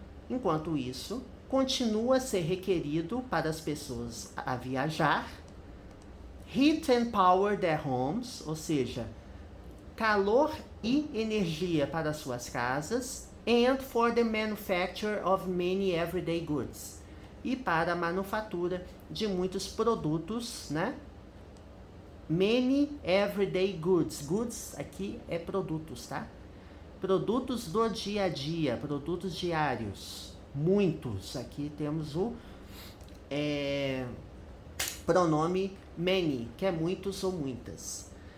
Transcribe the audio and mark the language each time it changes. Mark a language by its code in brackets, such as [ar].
[pt] Enquanto isso, continua a ser requerido para as pessoas a viajar. [en] Heat and power their homes, [pt] ou seja, calor e energia para suas casas. [en] And for the manufacture of many everyday goods. [pt] E para a manufatura de muitos produtos, né? [en] Many everyday goods. [pt] Goods aqui é produtos, tá? Produtos do dia a dia, produtos diários. Muitos. Aqui temos o pronome many, que é muitos ou muitas.